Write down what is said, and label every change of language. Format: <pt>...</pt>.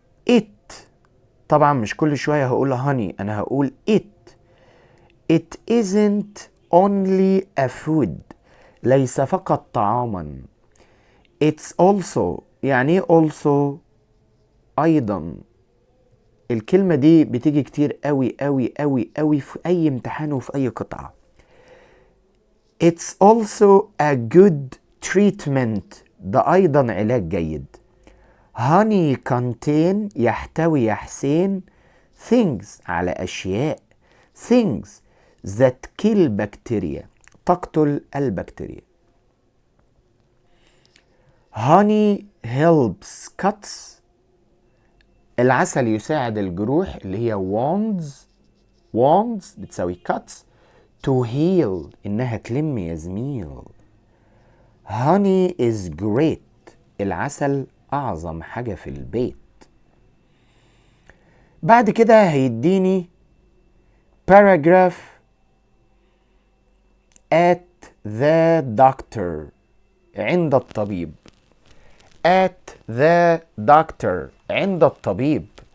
<ar>it طبعا مش كل شوية هقول honey، انا هقول</ar> <en>it isn't only a food.</en> <ar>ليس فقط طعاما.</ar> <en>it's also</en> <ar>يعني ايه</ar> <en>also؟ ايضا.</en> <ar>الكلمة دي بتيجي كتير قوي في اي امتحان وفي اي قطعة.</ar> <en>it's also a good treatment.</en> <ar>ده ايضا علاج جيد.</ar> <en>honey contain</en> <ar>يحتوي يا حسين</ar> <en>things</en> <ar>على اشياء.</ar> <en>things that kill bacteria</en> <ar>تقتل البكتيريا.</ar> <en>honey helps cuts.</en> <ar>العسل يساعد الجروح اللي هي wounds بتساوي cuts.</ar> <en>to heal</en> <ar>إنها تلم يا زميل.</ar> <en>honey is great</en> <ar>العسل أعظم حاجة في البيت. بعد كده هيديني paragraph</ar> <en>at the doctor</en> <ar>عند الطبيب.</ar> <en>at the doctor</en> <ar>عند الطبيب.</ar>